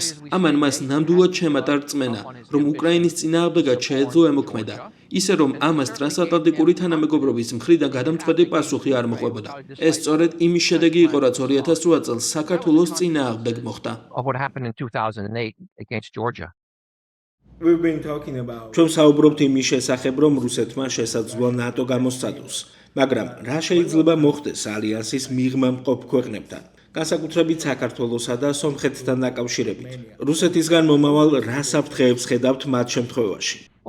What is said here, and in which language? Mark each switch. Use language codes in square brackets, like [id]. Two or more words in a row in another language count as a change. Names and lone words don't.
[ka] ამან მას ნამდვილად შემატა რწმენა, რომ უკრაინის წინააღმდეგად შეეძლო ემოქმედა. ისე რომ ამას ტრანსატლანტიკური თანამეგობრობის მხრიდან გადამწყვეტი პასუხი არ მოყვებოდა. ეს სწორედ იმის შედეგი იყო, რაც 2008 წელს საქართველოს წინააღმდეგ მოხდა. [en] We've been talking about [ka] ჩვენ საუბრობთ იმის შესახებ, რომ რუსეთმა შესაძლოა ნატო გამოსცადოს, მაგრამ რა შეიძლება მოხდეს ალიანსის მიღმა მყოფ ქვეყნებთან, განსაკუთრებით საქართველოსა და სომხეთთან დაკავშირებით. რუსეთისგან მომავალ რა საფრთხეებს ხედავთ მათ შემთხვევაში?